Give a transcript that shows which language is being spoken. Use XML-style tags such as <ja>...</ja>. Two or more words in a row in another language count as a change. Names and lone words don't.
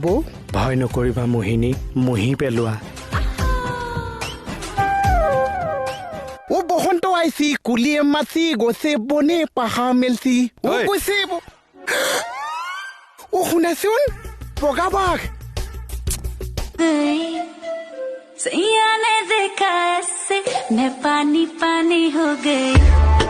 <as>ভয় নকৰিবা মোহিনী মুহি পেলোৱা বসন্ত আইছি কুলিয়ে মাছি গছে বনে পাহাৰ মেলছি কৈছে শুনাচোন বগা বাঘ</as> <hi>सैया ने देखा ऐसे मैं पानी पानी हो गई</hi>